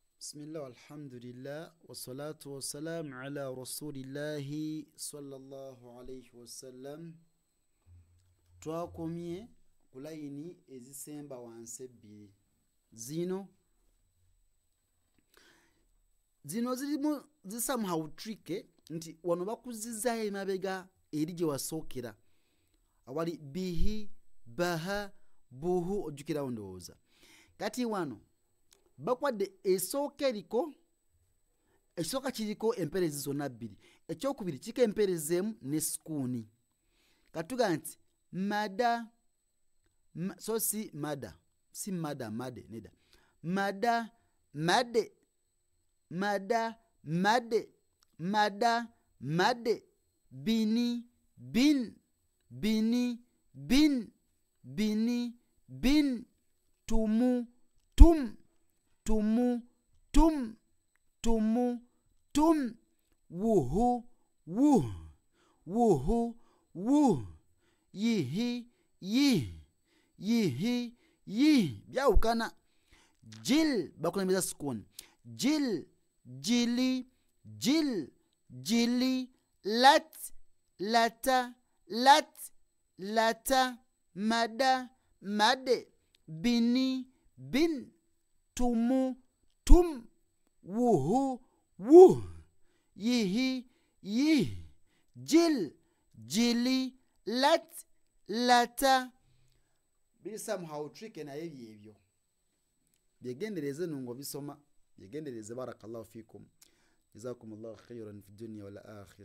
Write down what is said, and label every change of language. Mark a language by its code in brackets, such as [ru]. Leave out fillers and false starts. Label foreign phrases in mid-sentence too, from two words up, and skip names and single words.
[ar] بسم الله والحمد لله والصلاة والسلام على رسول الله صلى الله عليه وسلم. [lg] Twakomye kulayini ezisemba wansi ebbiri. Zino zirimu [en] somehow tricky [lg] nti wano bakuzizaayo emabega eri gye wasookera awali bihi baha buhu ojjukirawo ndowooza. Kati wano bakwadde ekisooka kiriko empeerezi zonna bbiri, ekyokubiri kiriko empeerezi emu ne sukuuni. Katuga nti mada so si mada si mada made neda mada made mada made mada made bini bin bini bin bini bin tumu tum tumu tum tumu tum wuhu wuh wuhu wuh yihi yih yihi yih byawukana. Jil bakulembeza sukuni jil jili jil jili lat lata lat lata mada made bini bin tumu tum wuhu wuh yihi yih jil jili lat lata. Biri [en] somehow tricky [lg] naye byebyo byegendereze nungo bisoma byegendereze. [ar] بارك الله فيكم جزاكم الله خيرا في الدنيا والآخرة.